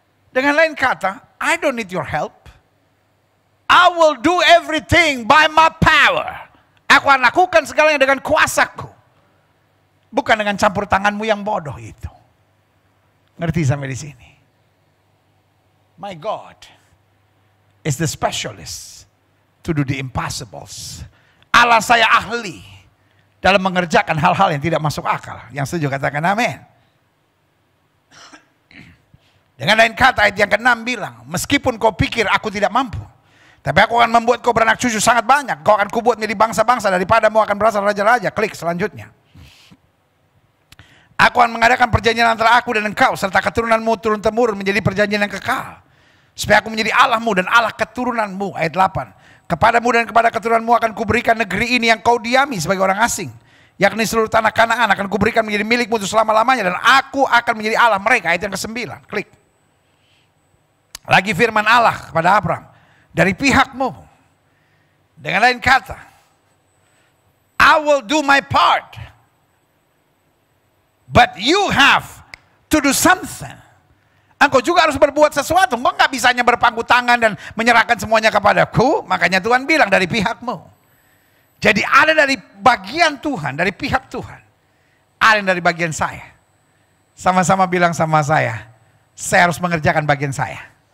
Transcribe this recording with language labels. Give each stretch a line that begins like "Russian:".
Indonesian: Dengan lain kata,
English: I don't need your help. I will do everything by my power.
Indonesian: Aku akan lakukan segalanya dengan kuasaku. Bukan dengan campur tanganmu yang bodoh itu. Ngerti sampai di sini?
English: My God is the specialist to do the impossibles.
Indonesian: Allah saya ahli dalam mengerjakan hal-hal yang tidak masuk akal. Yang setuju katakan amin. Dengan lain kata ayat yang ke-6 bilang, meskipun kau pikir aku tidak mampu, tapi aku akan membuat kau beranak cucu sangat banyak. Kau akan kubuat menjadi bangsa-bangsa, daripadamu akan berasal raja-raja. Klik selanjutnya. Aku akan mengadakan perjanjian antara aku dan engkau, serta keturunanmu turun-temurun menjadi perjanjian yang kekal. Supaya aku menjadi Allahmu dan Allah keturunanmu. Ayat 8. Kepadamu dan kepada keturunanmu akan kuberikan negeri ini yang kau diami sebagai orang asing. Yakni seluruh tanah Kanaan akan kuberikan menjadi milikmu untuk selama-lamanya. Dan aku akan menjadi Allah mereka. Ayat yang ke-9. Klik. Lagi firman Allah kepada Abraham. Dari pihakmu. Dengan lain kata,
English: I will do my part, but you have to do something.
Indonesian: Engkau juga harus berbuat sesuatu. Engkau gak bisa hanya berpangku tangan dan menyerahkan semuanya kepadaku. Makanya Tuhan bilang dari pihakmu. Jadi ada dari bagian Tuhan, dari pihak Tuhan. Ada yang dari bagian saya. Sama-sama bilang sama saya harus mengerjakan bagian saya.